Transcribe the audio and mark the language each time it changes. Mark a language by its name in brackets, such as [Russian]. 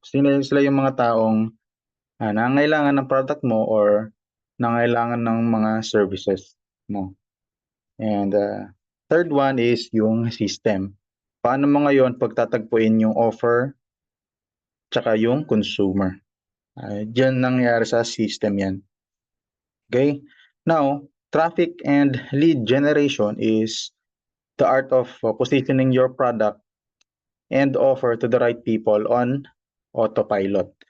[Filipino] Sila yung mga taong nangangailangan ng product mo or nangangailangan ng mga services mo. [English] And third one is yung system. [Filipino] Paano mo ngayon pagtatagpuin yung offer tsaka yung consumer? Diyan nangyayari sa system yan. [English] Okay? Now, traffic and lead generation is the art of positioning your product and offer to the right people on autopilot.